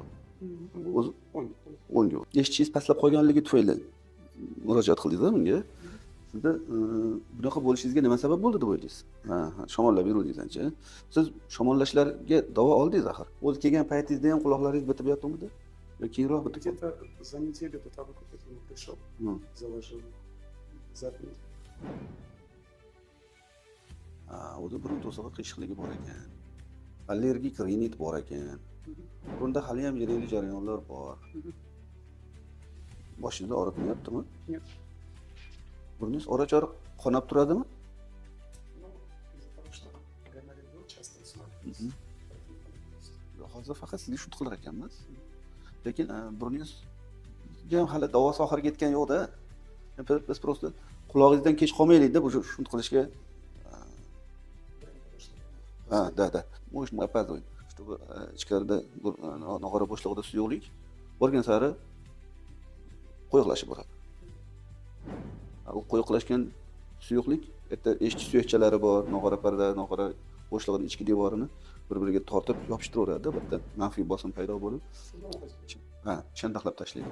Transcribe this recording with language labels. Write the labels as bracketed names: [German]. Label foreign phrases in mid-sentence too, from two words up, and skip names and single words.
[Uzbek] O'zi 10 ga. Eshitishingiz pastlab qolganligi tufayli murojaat qildingiz-a bunga? Sizda bunaqa bo'lishingizga nima sabab bo'ldi deb o'ylaysiz? Shamollab yuruvdingiz ancha. Siz shamollashlarga davo oldingiz axir. O'zi kelgan paytingizda ham quloqlaringiz bitib yotdimi? Yo keyinroq bitib? [Russian] Где-то за неделю до того, как я к нему пришел, заложил запись. [Uzbek] O'zi burun to'sig'i qiyshiqligi bor ekan. Allergik rinit bor ekan. Bunda hali ham yirik jarayonlar bor. Boshingizni og'ritmayaptimi? [Russian] Нет. [Uzbek] Burningiz ora-chora qonab turadimi? [Russian] Ну, из-за того, что гонорею часто смотрю. [Uzbek] Hozir faqat sizga shuni qilar ekanmiz. Lekin burningizga ham hali davosi oxiriga yetgan yo'q-da. Biz просто qulog'ingizdan kech qolmaylik-da bu shuni qilishga. [Russian] Да. Может, мы опаздываем, чтобы [Uzbek] ichkarida nog'ora bo'shlig'ida suyuqlik borgan sari qo'yiqlashib boradi. U qo'yiqlashgan suyuqlik erta eshik suyakchalari bor, nog'ora parda, nog'ora bo'shlig'ining ichki devorini bir-biriga tortib yopishtiraveraadi, bitta manfiy bosim paydo bo'lib, shandaqlab tashlaydi.